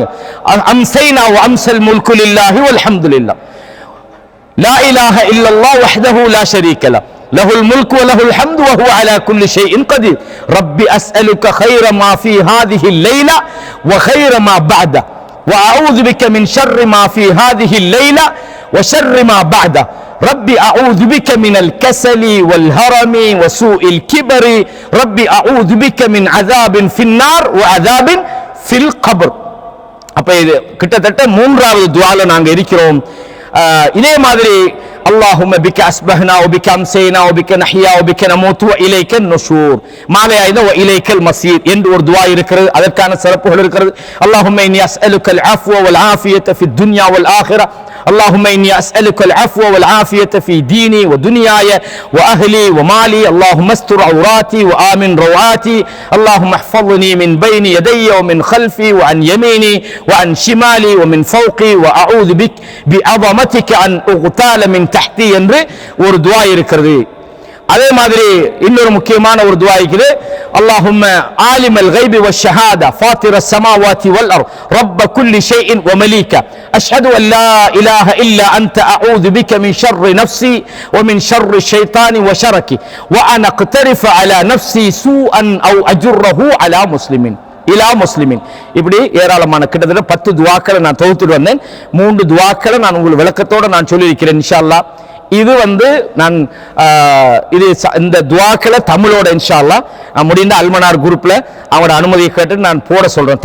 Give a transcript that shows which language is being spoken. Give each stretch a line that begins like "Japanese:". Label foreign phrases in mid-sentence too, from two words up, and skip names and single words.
Arabic: أمسينا وأمسى الملك لله والحمد لله لا إله إلا الله وحده لا شريك له له الملك وله الحمد وهو على كل شيء قدير رب أسألك خير ما في هذه ليلة وخير ما بعدها وأعوذ بك من شر ما في هذه ليلة وشر ما بعدها رب أعوذ بك من الكسل والهرم وسوء الكبر رب أعوذ بك من عذاب في النار وعذاب في القبر.
Tamil: அப்ப இது கிட்டத்தட்ட மூன்றாவது துஆல நாங்க இருக்கிறோம். இதே மாதிரி
Arabic: اللهم بك أصبحنا وبك أمسينا وبك نحيا وبك نموت وإليك النشور
Tamil: மாலை ஆயுத
Arabic: وإليك المصير
Tamil: என்று ஒரு துஆ இருக்கிறது. அதற்கான சிறப்புகள் இருக்கிறது.
Arabic: اللهم إني أسألك العفو والعافية في الدنيا والآخرة اللهم إني أسألك العفو والعافية في ديني ودنياي وأهلي ومالي اللهم استر عوراتي وآمن روعاتي اللهم احفظني من بين يدي ومن خلفي وعن يميني وعن شمالي ومن فوقي وأعوذ بك بعظمتك أن أغتال من تحتي
Tamil: என்று ஒரு துஆ இருக்கிறது. அதே மாதிரி இன்னொரு முக்கியமான ஒரு துஆ இருக்குது.
Arabic: اللهم عالم الغيب والشهادة فاطر السماوات والأرض رب كل شيء ومليكه أشهد أن لا إله إلا أنت أعوذ بك من شر نفسي ومن شر الشيطان وشركه وأن أقترف على نفسي سوءا أو أجره على مسلمين إلى مسلمين.
Tamil: இப்படி ஏராளமான கிட்டத்தட்ட 10 துஆக்களை நான் தொகுத்துட்டு வந்தேன். 3 துஆக்களை நான் உங்களுக்கு விளக்கத்தோட நான் சொல்லியிருக்கிறேன்
Arabic: إن شاء الله.
Tamil: இது நான் இது இந்த துஆக்களை தமிழோட
Arabic: إن شاء الله
Tamil: முடிந்த அல்மனார் குரூப்ல அவங்களோட அனுமதியை கேட்டு நான் போட சொல்றேன்.